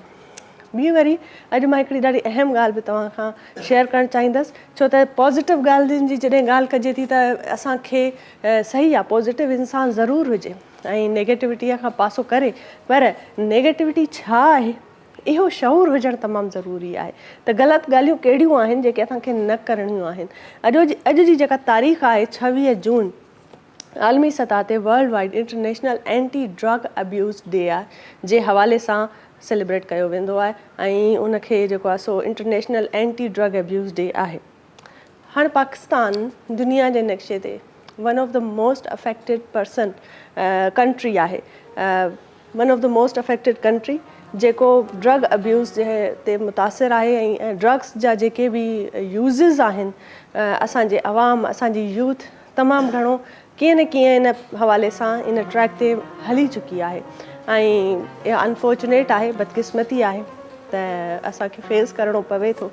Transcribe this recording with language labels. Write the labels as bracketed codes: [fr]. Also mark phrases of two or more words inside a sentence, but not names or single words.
[sd] ॿी वरी अॼु मां हिकिड़ी ॾाढी अहम ॻाल्हि बि तव्हां खां शेयर करणु चाहींदसि छो त पॉज़िटिव ॻाल्हियुनि जी जॾहिं ॻाल्हि कजे थी त असांखे सही आहे पॉज़िटिव इंसानु ज़रूरु हुजे ऐं नेगेटिविटीअ खां पासो करे, पर नेगेटिविटी छा आहे इहो शऊर हुजणु तमामु ज़रूरी आहे त ग़लति ॻाल्हियूं कहिड़ियूं आहिनि जेके असांखे न करणियूं आहिनि. अॼु जी जेका तारीख़ आहे 26 जून आलमी सतह ते [en] world wide international anti drug abuse day [sd] आहे जे हवाले सां सेलिब्रेट कयो वेंदो आहे ऐं उनखे जेको आहे सो [en] international anti drug abuse day [sd] आहे. हाणे पाकिस्तान दुनिया जे नक्शे ते [en] one of the most affected country [sd] आहे, [en] one of the most affected country [sd] जेको [en] drug abuse [sd] जे ते मुतासिर आहे ऐं ड्रग्स जा जेके बि यूज़िस आहिनि असांजे अवाम असांजी यूथ तमामु घणो कीअं न कीअं इन हवाले सां इन ट्रैक ते हली चुकी आहे. ऐं इहा अनफॉर्चुनेट आहे, बदकिस्मती आहे त असांखे फेस करिणो पवे थो.